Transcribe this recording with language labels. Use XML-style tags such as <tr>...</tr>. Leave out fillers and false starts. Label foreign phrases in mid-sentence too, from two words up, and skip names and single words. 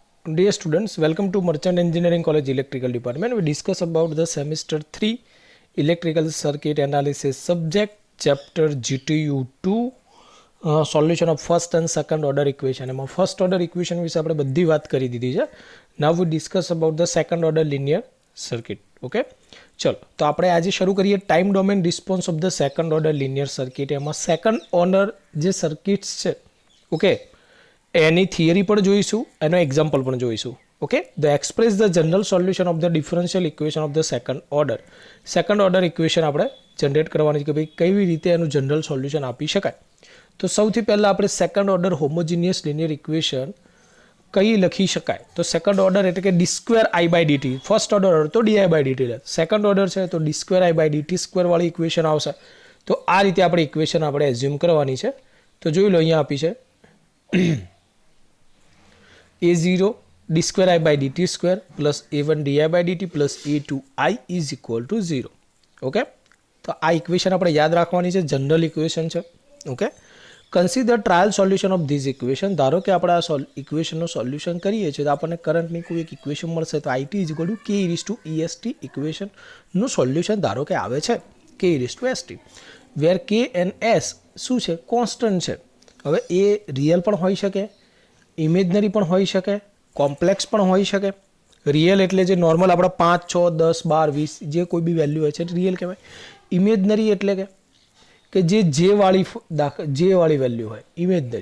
<en>Dear students, welcome to Merchant Engineering College Electrical Department. We discuss about the semester 3 electrical circuit analysis subject chapter GTU 2 solution of first and second order equation.</en> <gu>એમાં</gu> <en>first order equation</en> <gu>વિશે આપણે બધી વાત કરી દીધી છે.</gu> <en>Now we discuss about the second order linear circuit.</en> <gu>Okay, ચલો તો આપણે આજે શરૂ કરીએ</gu> <en>time domain response of the second order linear circuit.</en> <gu>એમાં</gu> <en>second order</en> <gu>જે સર્કિટ્સ છે ઓકે એની થિયરી પણ જોઈશું, એનો એક્ઝામ્પલ પણ જોઈશું.</gu> <en>okay, the express the general solution of the differential equation of the second order equation</en> <gu>આપણે જનરેટ કરવાની છે કે ભાઈ કેવી રીતે એનું જનરલ સોલ્યુશન આપી શકાય. તો સૌથી પહેલાં આપણે</gu> <en>second order homogeneous linear equation</en> <gu>કઈ લખી શકાય.</gu> <en>તો second order</en> <gu>એટલે કે</gu> <en>d square i by dt. first order તો di by dt લે. second order</en> <gu>છે તો</gu> <en>d square i by dt square</en> <gu>વાળી ઇક્વેશન આવશે. તો આ રીતે આપણે ઇક્વેશન આપણે એઝ્યુમ કરવાની છે. તો જોઈ લો અહીંયા આપી છે</gu> <en>a0 d square I by dt square plus a1 di by dt plus a2 I is equal to 0.</en> <gu>ઓકે, તો આ ઇક્વેશન આપણે યાદ રાખવાની છે,</gu> <en>general equation</en> <gu>છે.</gu> <en>okay, consider trial solution of this equation.</en> <gu>ધારો કે આપણે આ ઇક્વેશનનું સોલ્યુશન કરીએ છીએ તો આપણને કરંટની કોઈ એક ઇક્વેશન મળશે.</gu> <en>તો IT is equal to k e raised to est</en> <gu>ઇક્વેશનનું સોલ્યુશન ધારો કે આવે છે</gu> <en>k e raised to st, where k and s</en> <gu>શું છે, કોન્સ્ટન્ટ છે. હવે એ રિયલ પણ હોઈ શકે, ઇમેજનરી પણ હોઈ શકે, કોમ્પ્લેક્સ પણ હોઈ શકે. રિયલ એટલે જે નોર્મલ આપણા 5, 6, 10, 12, 20 જે કોઈ બી વેલ્યુ હોય છે રિયલ કહેવાય. ઇમેજનરી એટલે કે જે વાળી વેલ્યુ હોય ઇમેજનરી.</gu>